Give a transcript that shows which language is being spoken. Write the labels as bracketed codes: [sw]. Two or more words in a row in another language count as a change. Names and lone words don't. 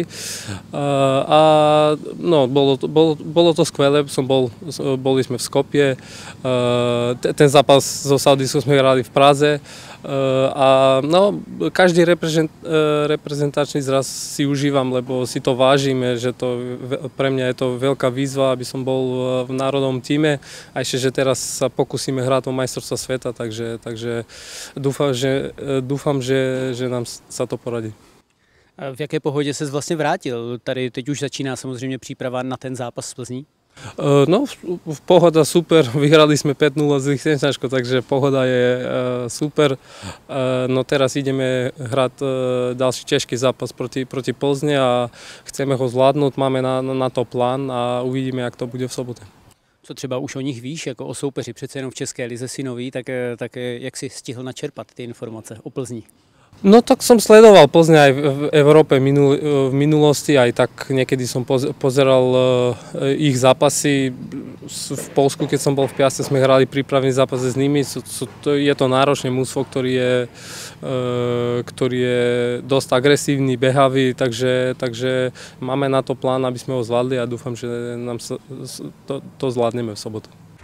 [sk] A no, bolo to skvelé, boli sme v Skopje, ten zápas so Saudijskou sme hrali v Praze a no, každý reprezentačný zraz si užívam, lebo si to vážime, že pre mňa je to veľká výzva, aby som bol v národnom týme a ešte, že teraz sa pokúsime hrať o majstrovstvá sveta, takže dúfam, že nám sa to poradí. [cs] A v jaké pohodě ses vlastně vrátil? Tady teď už začíná samozřejmě příprava na ten zápas s Plzní. No, [sk] pohoda super, vyhrali sme 5-0 z Lichtensteinskou, takže pohoda je super. No teraz ideme hrať ďalší ťažký zápas proti Plzne a chceme ho zvládnuť, máme na to plán a uvidíme, jak to bude v sobote. [cs] Co třeba už o nich víš, jako o soupeři, přece jenom v České lize si nový, tak jak si stihl načerpat ty informace o Plzni? [sk] No tak som sledoval Plzň aj v Európe v minulosti, aj tak niekedy som pozeral ich zápasy. V Polsku, keď som bol v Piaste, sme hrali prípravný zápas s nimi. Je to náročné mužstvo, ktorý je dosť agresívny, behavý, takže máme na to plán, aby sme ho zvládli a dúfam, že nám to zvládneme v sobotu.